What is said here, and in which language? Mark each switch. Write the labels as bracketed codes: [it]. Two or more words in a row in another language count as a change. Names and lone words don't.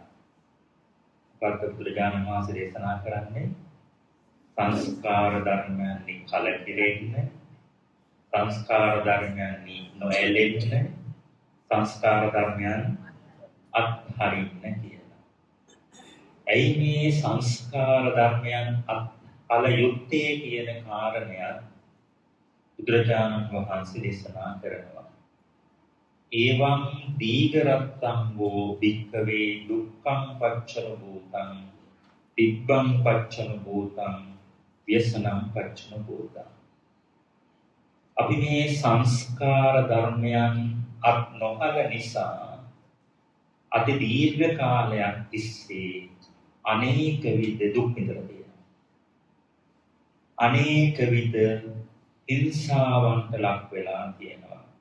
[si] බුදුරජාණන් වහන්සේ දේශනා කරන්නේ සංස්කාර ධර්මයන්හි කලකිරෙන්න, සංස්කාර ධර්මයන්හි නොඇලෙන්න, සංස්කාර ධර්මයන් අත්හරින්න කියලා. ඇයි මේ සංස්කාර ධර්මයන් අත්හල යුත්තේ කියන කාරණය බුදුරජාණන් වහන්සේ දේශනා කරනවා. [pi] එවං දීඝරත්තං වූ භික්ඛවේ දුක්ඛං පච්චන භූතං තිබ්බං පච්චන භූතං व्यसनं පච්චන භූතං. [si] අපි මේ සංස්කාර ධර්මයන් අත් නොහල නිසා අති දීර්ඝ කාලයක් තිස්සේ අනේක විද දුක් විඳලා තියෙනවා. අනේක විද හිංසාවන්ට ලක් වෙලා තියෙනවා.